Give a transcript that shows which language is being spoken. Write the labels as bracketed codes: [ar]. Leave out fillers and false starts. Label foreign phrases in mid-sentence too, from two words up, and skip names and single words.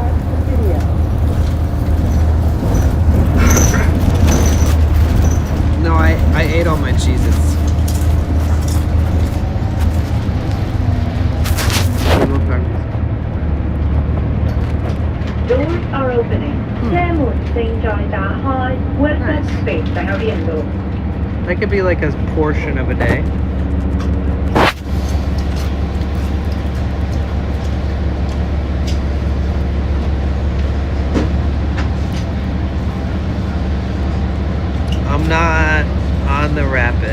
[en] No, I ate all my Cheez-Its. Doors are opening. [zh] 車門正在打開 [es] Puertas se están abriendo. [en] That could be like a portion of a day. I'm not on the rapid.